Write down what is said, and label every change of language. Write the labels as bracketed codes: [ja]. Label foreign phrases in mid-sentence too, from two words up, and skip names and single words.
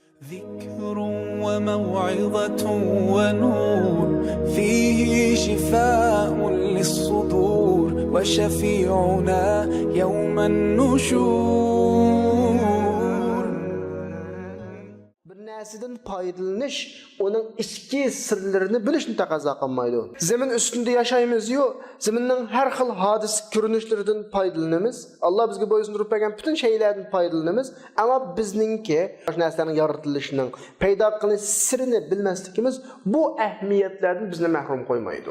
[ar] ذكر وموعظة ونور فيه شفاء للصدور وشفيعنا يوم النشور. [uz] Bir narsadan foydalanish uning ichki sirlarini bilishni taqozo qilmaydi. Zamin ustida yashaymiz-yu, zaminning har xil hodis ko'rinishlaridan foydalanamiz. Alloh bizga bo'ysundirib bergan butun shaylardan foydalanamiz, ammo bizningki shu narsalarning yaratilishining, paydo qilinish sirini bilmasligimiz bu ahamiyatlardan bizni mahrum qo'ymaydi.